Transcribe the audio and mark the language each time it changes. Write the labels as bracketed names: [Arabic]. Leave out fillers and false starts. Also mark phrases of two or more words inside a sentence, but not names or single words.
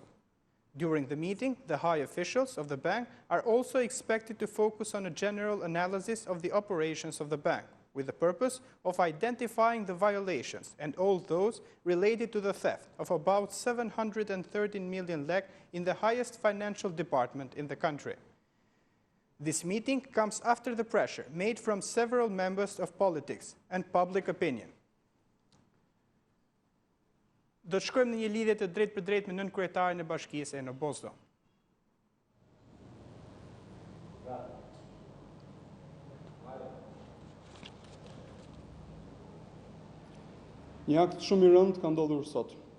[English] During the meeting, the high officials of the bank are also expected to focus on a general analysis of the operations of the bank, with the purpose of identifying the violations and all those related to the theft of about 713 million lek in the highest financial department in the country. This meeting comes after the pressure made from several members of politics and public opinion. [Albanian] Do të shkojmë në një lidhje të drejtë për drejtë me nënkryetarin e bashkisë Eno Bozdo. Një akt shumë i rëndë ka ndodhur sot.